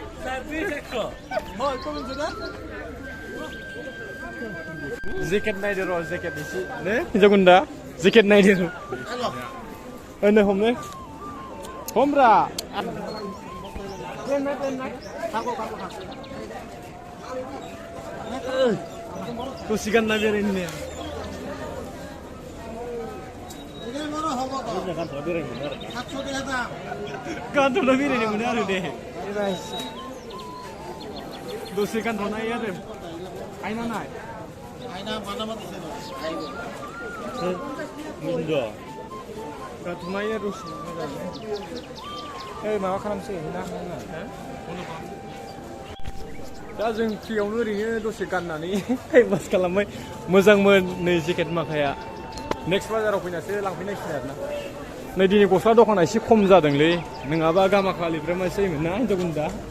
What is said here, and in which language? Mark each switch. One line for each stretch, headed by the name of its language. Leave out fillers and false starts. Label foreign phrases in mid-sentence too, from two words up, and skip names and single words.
Bodo: जेकेट नायदो र' जेकेट एसे ने हिन्जाव गुन्दा जेकेट नायदो नै हमब्रा दसे गानना बेरायनो गानथ'ना बेरायनो मोनो आरो दे दसे गानथ'नो हायो आरो आयना नाय आयना mana mati sini Mundo गाथ'नाय आरो माबा खालामसै ना दा जों फ्रियावनो ओरैनो दसे गाननानै टाइम पास खालामबाय मोजांमोन नै जेकेट माखाया नेक्स्ट बाजाराव फैनासो लांफैनांसिगोन आरोना नै दिनै गस्ला दखाना एसे खम जादोंलै नङाबा गामाखालिफ्रा मा जायोमोन ना हिन्जाव गुन्दा